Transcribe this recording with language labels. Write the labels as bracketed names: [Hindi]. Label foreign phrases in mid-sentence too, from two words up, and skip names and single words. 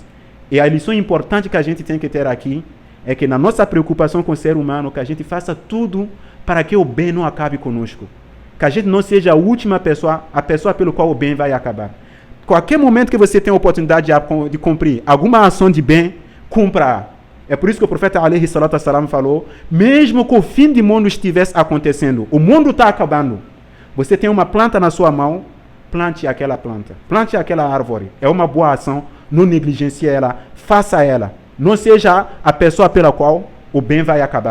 [Portuguese] E a lição importante que a gente tem que ter aqui é que na nossa preocupação com o ser humano, que a gente faça tudo para que o bem não acabe conosco. Que a gente não seja a última pessoa, a pessoa pelo qual o bem vai acabar. Qualquer momento que você tem a oportunidade de cumprir alguma ação de bem, cumpra. É por isso que o profeta [Arabic] عليه الصلاة والسلام [Portuguese] falou, mesmo que o fim do mundo estivesse acontecendo, o mundo está acabando, você tem uma planta na sua mão, plante aquela planta, plante aquela árvore. É uma boa ação, não negligencie ela, faça ela. Não seja a pessoa pela qual o bem vai acabar.